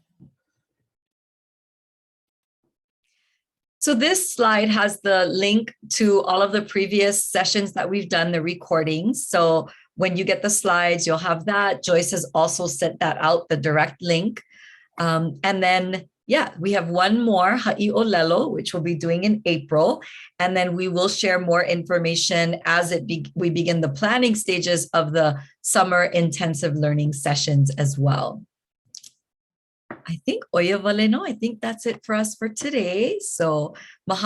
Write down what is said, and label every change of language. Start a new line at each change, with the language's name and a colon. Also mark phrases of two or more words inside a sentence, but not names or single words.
English: So this slide has the link to all of the previous sessions that we've done, the recordings. So when you get the slides, you'll have that. Joyce has also sent that out, the direct link. And then, we have one more,
Hawaiian: haʻi ʻŌlelo,
English: which we'll be doing in April. And then we will share more information as we begin the planning stages of the summer intensive learning sessions as well. I think, Oya Valeno, I think that's it for us for today.
Hawaiian: So mahalo nui.